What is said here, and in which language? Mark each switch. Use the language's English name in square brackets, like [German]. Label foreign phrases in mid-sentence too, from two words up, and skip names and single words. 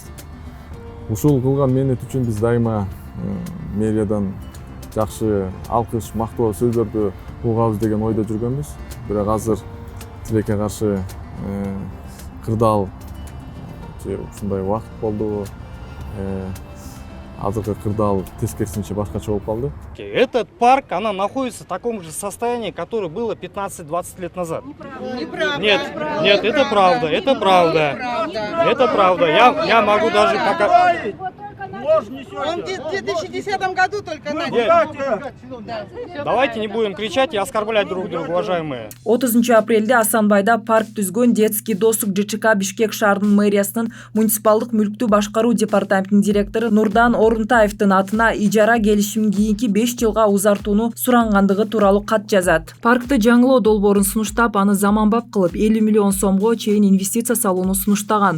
[Kyrgyz] Ушул кылган мээнет үчүн биз дайыма мэриядан жакшы алкыш, мактоо сөздөрдү угабыз деген ойдо жүргөнбүз. Бирок азыр тилекке каршы кырдаал ушундай убакыт болду. Азыркы кырдаал тескерисинче башкача болуп калды. [Russian] Этот парк, она находится в таком же состоянии, которое было 15-20 лет назад. Неправда. Нет, это правда, это правда. Это правда. Я могу даже показать. Он в 2010 году только начал. Давайте не будем кричать и оскорблять друг друга, уважаемые. [Kyrgyz] 30 апрелде Асанбайда парк түзгөн [Russian] детский досуг [Kyrgyz] ЖЧК Бишкек шаарынын мэриясынын муниципалдык мүлктү башкаруу департаментинин директору Нурдан Орунтаевдин атына ижара келишимин кийинки 5 жылга узартууну сурангандыгы тууралуу кат жазат. Паркты жаңылоо долбоорун сунуштап, аны заманбап кылып 50 миллион сомго чейин инвестиция салууну сунуштаган.